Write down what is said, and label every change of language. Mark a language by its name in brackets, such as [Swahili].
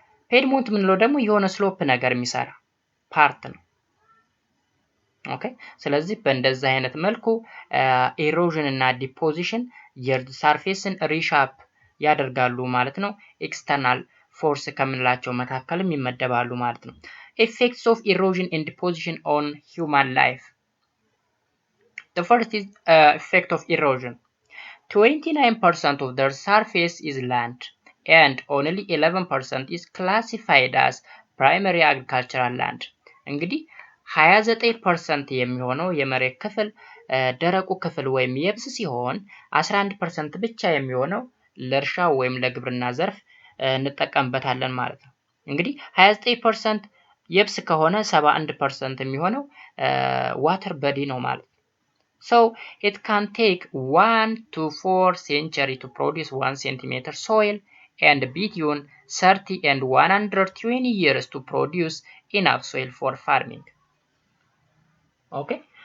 [Amharic] ፒድሞንት ምንለው ደግሞ የሆነ ስሎፕ ነገር የሚሰራ ፓርት ነው። ኦኬ ስለዚህ በእንደዚህ አይነት መልኩ ኢሮዥን እና ዲፖዚሽን የእርዝ ሰርፌስን ሪሻፕ ያደርጋሉ ማለት ነው። ኤክስተርናል ፎርስ ከምንላቸው መካከልም ይመደባሉ ማለት ነው። [English] effects of erosion and deposition on human life. The first is effect of erosion. 29% of the surface is land and only 11% is classified as primary agricultural land. [Amharic] እንግዲህ 29% የሚሆነው የመሬት ክፍል ደረቁ ክፍል ወይም የብስ ሲሆን 11% ብቻ የሚሆነው ለእርሻ ወይም ለግብርና ዘርፍ እንጠቀምበታለን ማለት ነው። እንግዲህ 29% የብስ ከሆነ 71% የሚሆነው ዋተር በዲ ነው ማለት ነው። [English] So it can take 1 to 4 centuries to produce 1 centimeter soil and between 30 and 120 years to produce enough soil for farming. Okay?